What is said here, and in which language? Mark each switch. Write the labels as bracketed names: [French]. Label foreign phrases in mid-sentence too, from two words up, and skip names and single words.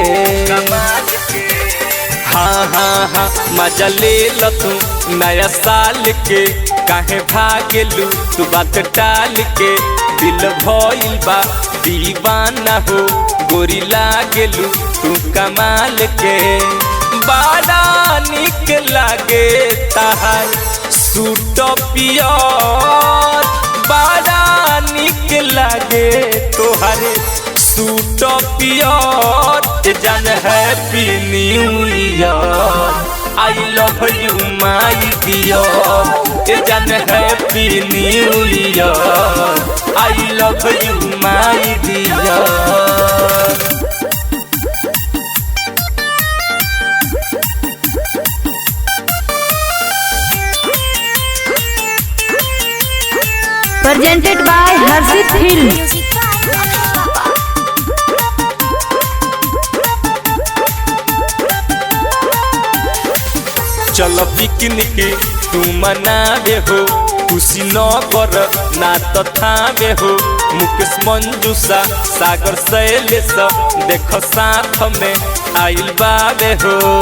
[Bhojpuri] हाँ हाँ हाँ मजा ले ल तू नया साल के, काहे भागेलू तू बात टाल के, दिल भइल बा दीवाना हो, गोरी लागेलू तू कमाल के। बड़ा निक लागे ताहार सूट पियर, बड़ा निक लागे तोहार सूट पियर, जन [English] happy new year, I love you my dear, [Bhojpuri] जन [English] happy new year, I love you my dear. Presented by Harshit Film. [Bhojpuri] चलो पिकनिक तू मनावे हो, खुशी न कर ना तो थावे हो, मुकेश मंजूसा सागर शैलेश देखो साथ में आइल बावे हो।